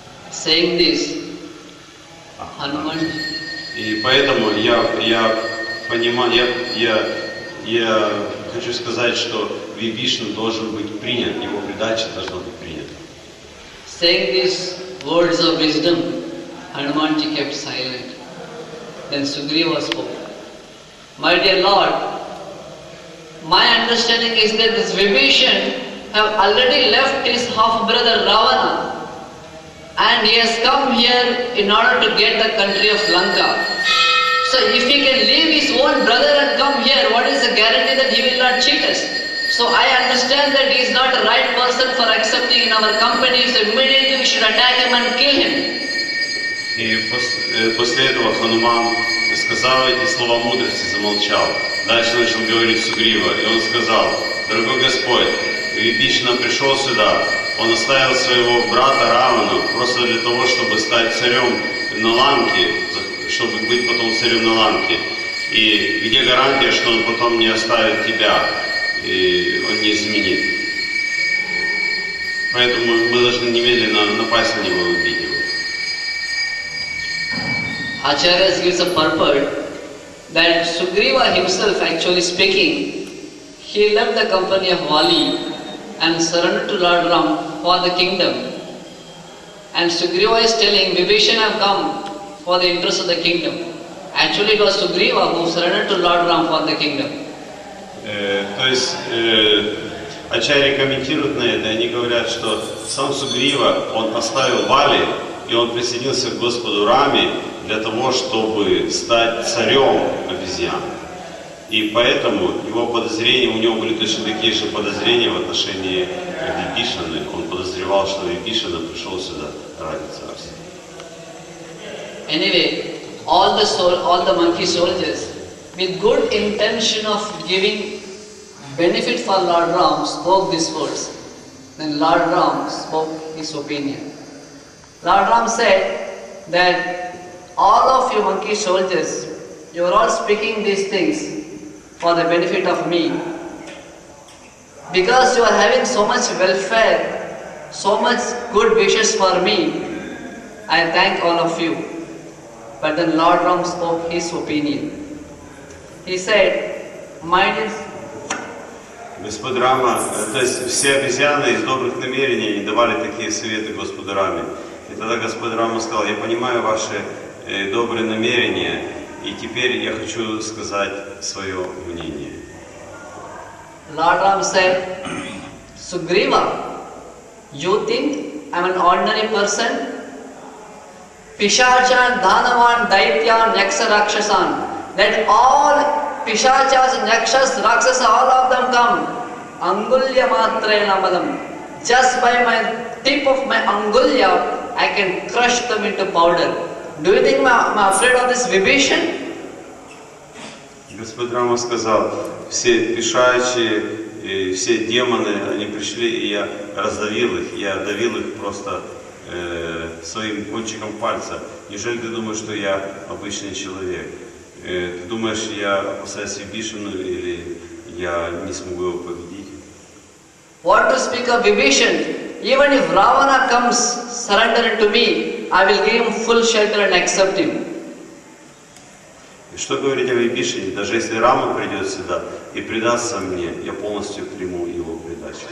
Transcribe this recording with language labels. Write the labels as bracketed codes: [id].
[en] Saying this, Hanuman. [ru] И поэтому я понимаю, я хочу сказать, что Вибишна должен быть принят, его предача должна быть принята. [en] Saying these words of wisdom, Hanumanji kept silent. Then Sugriva spoke. My dear Lord, my understanding is that this Vibhishan have already left his half-brother Ravana, and he has come here in order to get the country of Lanka. So if he can leave his own brother and come here, what is the guarantee that he will not cheat us? So I understand that he is not the right person for accepting in our company, so immediately we should attack him and kill him. [ru] И после этого Хануман сказал эти слова мудрости, замолчал. Дальше начал говорить Сугрива, и он сказал: дорогой Господь, Вибишана пришел сюда, он оставил своего брата Равану просто для того, чтобы стать царем на Ланке, чтобы быть потом царем на Ланке. И где гарантия, что он потом не оставит тебя, и он не изменит? Поэтому мы должны немедленно напасть на него и убить его. [en] Acharya gives a purport that Sugriva himself, actually speaking, he left the company of Vali and surrendered to Lord Ram for the kingdom. And Sugriva is telling, Vibhishan have come for the interest of the kingdom. Actually it was Sugriva who surrendered to Lord Ram for the kingdom. [ru] То есть Ачарьи комментируют на это, они говорят, что сам Сугрива, он оставил Вали, и он присоединился к Господу Раме для того, чтобы стать царем обезьян. И поэтому его подозрения, у него были точно такие же подозрения в отношении Вибишаны. Он подозревал, что Вибишана пришел сюда ради царства. [en] Anyway, all the monkey soldiers, with good intention of giving benefit for Lord Ram, spoke these words. Then Lord Ram spoke his opinion. Lord Ram said that all of you monkey soldiers, you are all speaking these things for the benefit of me. Because you are having so much welfare, so much good wishes for me, I thank all of you. But then Lord Ram spoke his opinion. He said, mine is... [ru] Господь Рама, то есть все обезьяны из добрых намерений не давали такие советы Господу Раме. И тогда Господь Рама сказал: я понимаю ваши добрые намерения, и теперь я хочу сказать свое мнение. [en] Lord Ram said, Sugriva, you think I'm an ordinary person. Pishachan, Dhanavan, Daityan, Yaksha, Rakshasan. Let all Pishachas, Yakshas, Rakshas, all of them come. [sa] Angulya Matrena Madam. [en] Just by my tip of my Angulya, I can crush them into powder. Do you think I'm afraid of this Vibhishan? [ru] Господь Рама сказал, все пешачие, все демоны, они пришли, и я раздавил их, я давил их просто своим кончиком пальца. Неужели ты думаешь, что я обычный человек? Ты думаешь, я опасаюсь Вибхишану или я не смогу его победить? [en] What to speak of Vibhishan? Even if Ravana comes surrender to me, I will give him full shelter and accept him. [ru] Что говорить о Вибхишане? Даже если Рама придет сюда и предастся мне, я полностью приму его предачу.